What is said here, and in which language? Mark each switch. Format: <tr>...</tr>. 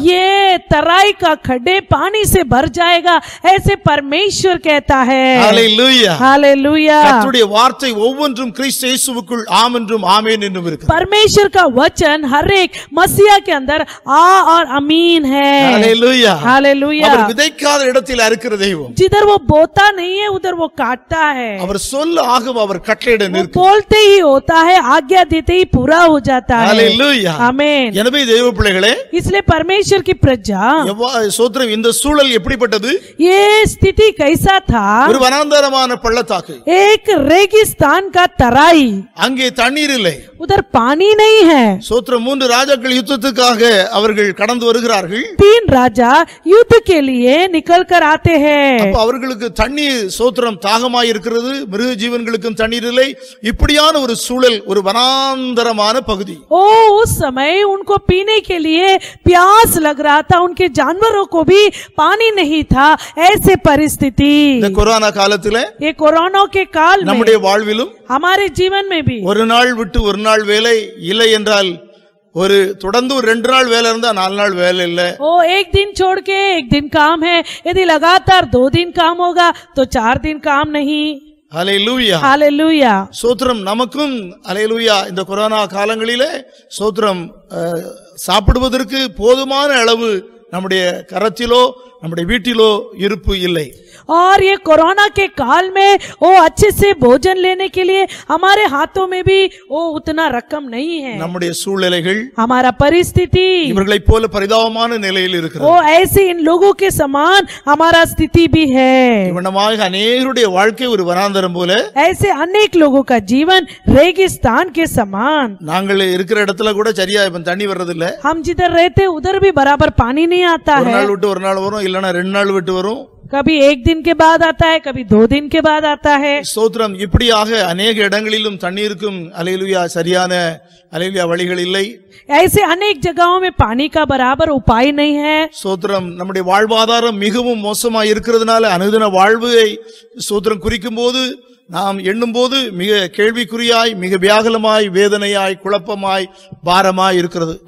<hi>ये तराई का खड्डे पानी से भर जाएगा, ऐसे परमेश्वर कहता है।</hi> <ta>ஹalleluya.</ta> <hi>हालेलुया।</hi> <ta>கர்த்தருடைய வார்த்தை ஒவ்வொன்றும் கிறிஸ்து இயேசுவுக்குள் ஆம் என்றும் ஆமென் என்றும் இருக்கிறது.</ta> <hi>परमेश्वर का वचन हर एक मसीहा के अंदर आ और अमीन है।</hi> <ta>ஹalleluya.</ta> <hi>हालेलुया।</hi> <ta>அவர் விதைக்காத இடத்தில் அறுக்கிற தெய்வம்.</ta> <hi>जिधर वो बोता नहीं है उधर वो काटता है।</hi> <ta>அவர் சொல்ல ஆகும், அவர் கட்டளையிட நிற்கும்.</ta> <hi>बोलते ही होता है, आज्ञा देते ही पूरा हो जाता है।</hi> <ta>ஹalleluya.</ta> <hi>आमेन।</hi> <ta>எனவே தேவ பிள்ளைகளே,</ta> <hi>इसलिए परमेश्वर की प्रजा,</hi> <ta>சோத்திரம், இந்த சூழல் எப்படிப்பட்டது?</ta> <hi>ये स्थिति कैसा था?</hi> <ta>ஒரு வனாந்தரமான பள்ளத்தாக்கு,</ta> <hi>एक रेगिस्तान का तराई,</hi> <ta>அங்கே தண்ணீர் இல்லை.</ta> <hi>उधर पानी नहीं है।</hi> <ta>சோத்திரம், 3 ராஜாக்கள் யுத்தத்துக்காக அவர்கள் கடந்து வருகிறார்கள்.</ta> <hi>3 राजा युद्ध के लिए निकल कर आते हैं।</hi> <ta>அப்ப அவர்களுக்கு தண்ணீர், சோத்திரம், தாகமாய் இருக்கிறது, மிருக ஜீவன்களுக்கும் தண்ணீர் இல்லை. இப்படியான ஒரு சூழல், ஒரு வனாந்தரமான பகுதி.</ta> <hi>ओ उस समय उनको पीने के लिए प्यास लग रहा था, उनके जानवरों को भी पानी नहीं था। ऐसे परिस्थिति</hi> <ta>இந்த கொரோனா காலத்துல</ta> <hi>ये कोरोना के काल में</hi> <ta>நம்முடைய வாழ்விலும்</ta> <hi>हमारे जीवन में भी</hi> <ta>ஒரு நாள் விட்டு ஒரு நாள் வேலை இல்லை என்றால், ஒரு தொடர்ந்து 2 நாள் வேலை இருந்தா 4 நாள் வேலை இல்லை.</ta> <hi>ओ एक दिन छोड़ के एक दिन काम है, यदि लगातार 2 दिन काम होगा तो 4 दिन काम नहीं।</hi> <ta>ஹalleluya.</ta> <hi>हालेलुया।</hi> <ta>சோத்திரம், நமக்கும் ஹalleluya. இந்த கொரோனா காலங்களிலே சோத்திரம், சாப்பிடுவதற்கு போதுமான அளவு நம்முடைய கரத்திலோ நம்முடைய வீட்டிலோ இருப்பு இல்லை.</ta> <hi>और ये कोरोना के काल में वो अच्छे से भोजन लेने के लिए हमारे हाथों में भी वो उतना रकम नहीं है।</hi> <ta>நம்முடைய சூழ்நிலைகள்</ta> <hi>हमारा परिस्थिति</hi> <ta>இவர்களைப் போல பரிதாபமான நிலையில் இருக்கிறது.</ta> <hi>वो ऐसे इन लोगों के समान हमारा स्थिति भी है।</hi> <ta>இவனமாக அநேகருடைய வாழ்க்கை ஒரு வனாந்தரம் போல,</ta> <hi>ऐसे अनेक लोगों का जीवन रेगिस्तान के समान।</hi> <ta>நாங்கள் இருக்கிற இடத்துல கூட சரியா இப்ப தண்ணி வர்றதில்ல.</ta> <hi>हम जिधर रहते उधर भी बराबर पानी नहीं आता</hi> <ta>ஒரு</ta> <hi>है।</hi> <ta>நாள் விட்டு ஒரு நாள் வரும், இல்லனா 2 நாள் விட்டு வரும்.</ta> <hi>कभी 1 दिन के बाद आता है, कभी 2 दिन के बाद आता है।</hi> <ta>ஸ்தோத்திரம், இப்படியாக அநேக இடங்களிலும் தண்ணீருக்கும் ஹalleluya சரியான ஹalleluya வழிகள் இல்லை.</ta> <hi>ऐसे अनेक जगहों में पानी का बराबर उपाय नहीं है।</hi> <ta>ஸ்தோத்திரம், நம்முடைய வாழ்வாதாரம் மிகவும் மோசமாய் இருக்கிறதுனால அனுதின வாழ்வை ஸ்தோத்திரம் குறிக்கும் போது, நாம் எண்ணும் போது மிக கேள்விக்குறியாய், மிக வியாகுலமாய், வேதனையாய், குழப்பமாய், பாரமாய் இருக்கிறது.</ta>